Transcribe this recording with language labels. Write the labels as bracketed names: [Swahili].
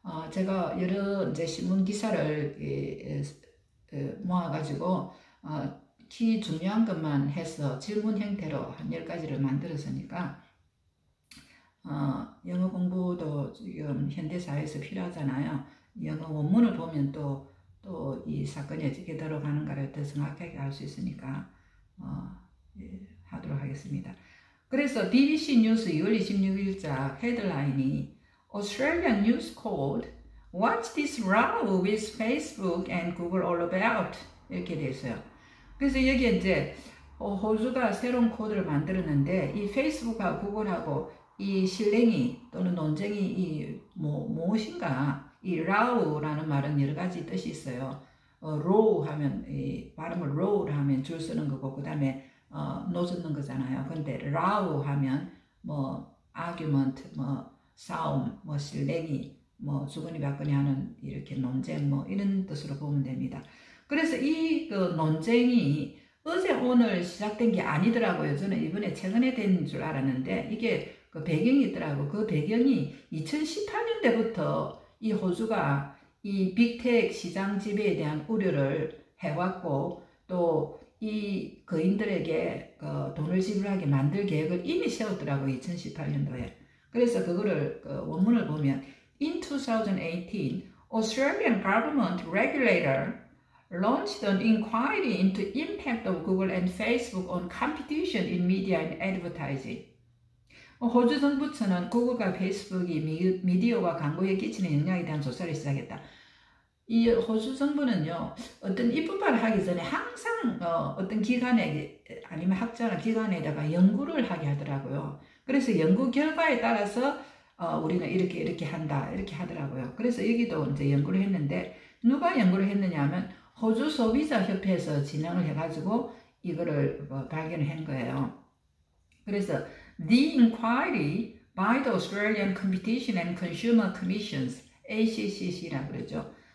[Korean] 제가 여러 이제 신문 기사를 모아가지고 중요한 것만 해서 질문 형태로 한 10가지를 만들었으니까 영어 공부도 지금 현대사회에서 필요하잖아요. 영어 원문을 보면 또 또 이 사건이 어떻게 들어가는가를 더 정확하게 알 수 있으니까 예, 하도록 하겠습니다. 그래서 BBC 뉴스 2월 26일자 헤드라인이 [English] Australian News Code What's this row with Facebook and Google all about? [Korean] 이렇게 돼 있어요. 그래서 여기에 이제 호주가 새로운 코드를 만들었는데 이 페이스북하고 구글하고 이 실랭이 또는 논쟁이 무엇인가 이 row라는 말은 여러 가지 뜻이 있어요. row 하면 이 발음을 row를 하면 줄 서는 거고 그 다음에 놓젓는 거잖아요. 근데 row 하면 뭐 argument, 뭐 싸움, 뭐 실랭이, 뭐 주거니 받거니 하는 이렇게 논쟁 뭐 이런 뜻으로 보면 됩니다. 그래서 이 논쟁이 어제 오늘 시작된 게 아니더라고요. 저는 이번에 최근에 된 줄 알았는데 이게 그 배경이 있더라고. 그 배경이 2018년대부터 이 호주가 이 빅테크 시장 지배에 대한 우려를 해왔고 또 이 거인들에게 돈을 지불하게 만들 계획을 이미 세웠더라고요. 2018년도에. 그래서 그거를 원문을 보면 [English] In 2018, Australian government regulator launched an inquiry into impact of Google and Facebook on competition in media and advertising. [Korean] 호주 정부처는 구글과 페이스북이 미디어와 광고에 끼치는 영향에 대한 조사를 시작했다. 이 호주 정부는요, 어떤 입법을 하기 전에 항상 어떤 기관에 아니면 학자나 기관에다가 연구를 하게 하더라고요. 그래서 연구 결과에 따라서 우리는 이렇게 한다 이렇게 하더라고요. 그래서 여기도 이제 연구를 했는데 누가 연구를 했느냐 하면 호주 소비자 협회에서 진행을 해가지고 이거를 발견을 한 거예요. 그래서 [English] The inquiry by the Australian Competition and Consumer Commissions, [Korean] ACCC라고 그러죠.